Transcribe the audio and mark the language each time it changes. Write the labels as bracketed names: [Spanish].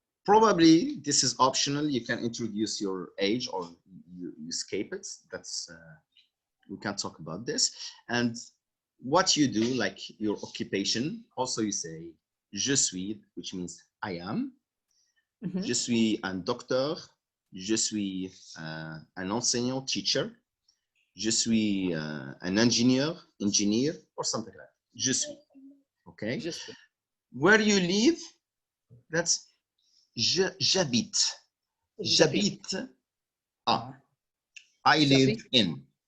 [English] probably this is optional. You can introduce your age or you escape it. That's we can talk about this. And what you do, like your occupation, also you say [French] je suis, [English] which means I am. Mhm. [French] Je suis un docteur. Je suis un enseignant, teacher. Je suis [English] an engineer, or something like that. [French] Je suis. Okay. Je suis. [English] Where you live, that's j'habite. J'habite. Ah. I live in.